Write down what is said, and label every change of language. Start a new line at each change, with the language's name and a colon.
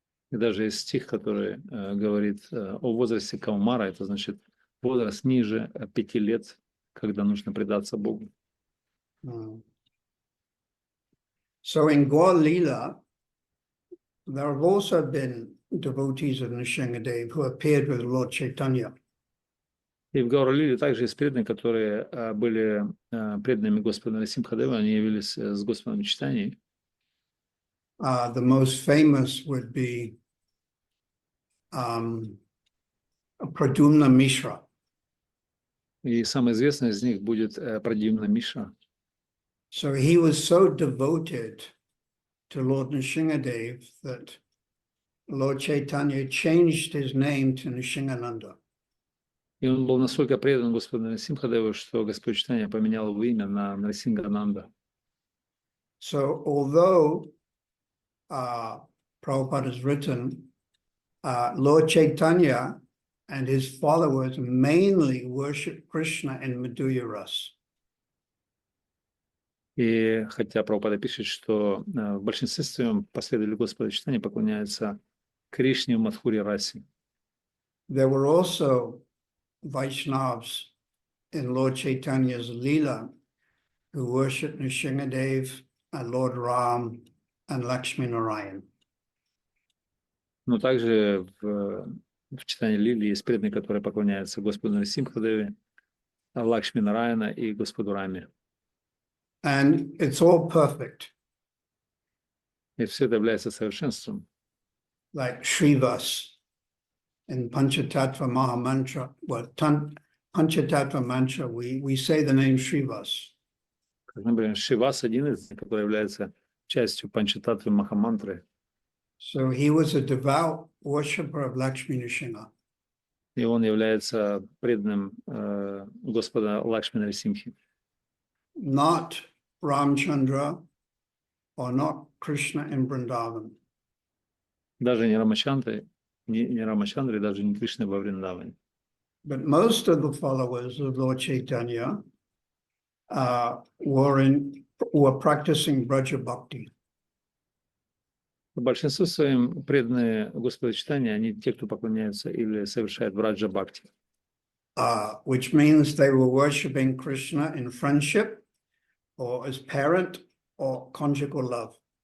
Russian: И даже есть стих, который говорит о возрасте Каумара, это значит возраст ниже 5 лет, когда нужно предаться Богу. Mm.
English: So in Gaur Leela, there have also been devotees of Nrsimhadev who appeared with Lord Chaitanya.
Russian: И в Гауралиле также есть преданные, которые были преданными Господа Нарисимхадева, они явились с Господом Читанией.
English: The most famous would be Pradyumna Mishra.
Russian: И самый известный из них будет Прадьюмна Мишра.
English: So he was so devoted to Lord Nrsimhadev that Lord Chaitanya changed his name to Nrsimhananda.
Russian: И он был настолько предан Господу Нарисимхадеву, что Господь Читания поменял его имя на Нарисимхананда.
English: So although Prabhupada has written, Lord Chaitanya and his followers mainly worship Krishna in Madhurya Ras.
Russian: И хотя Прабхупада пишет, что в большинстве своем последователи Господа Читания поклоняются Кришне в Мадхуре Расе.
English: There were also Vaishnavas in Lord Chaitanya's Leela who worshiped Nrsimhadev and Lord Ram and Lakshmi Narayan.
Russian: Но также в читании Лили есть преданные, которые поклоняются Господу Нарисимхадеве, Лакшми Нараяна и Господу Раме.
English: And it's all perfect,
Russian: И все это является совершенством.
English: like Shrivas in Panchatattva Mahamantra. Well, Panchatattva Mantra, we say the name Shrivas.
Russian: Как, например, Шивас один из них, который является частью Панчататтвы Махамантры.
English: So he was a devout worshipper of Lakshmi Nrsimha.
Russian: И он является преданным Господа Лакшми Нарисимхи.
English: Not Ramchandra or not Krishna in Vrindavan.
Russian: Даже не Рамачандры, даже не Кришны во Вриндаване.
English: But most of the followers of Lord Chaitanya were practicing Braja Bhakti.
Russian: Большинство своим преданные Господу Читания, они те, кто поклоняются или совершают Браджа Бхакти.
English: Which means they were worshipping Krishna in friendship or as parent or conjugal love.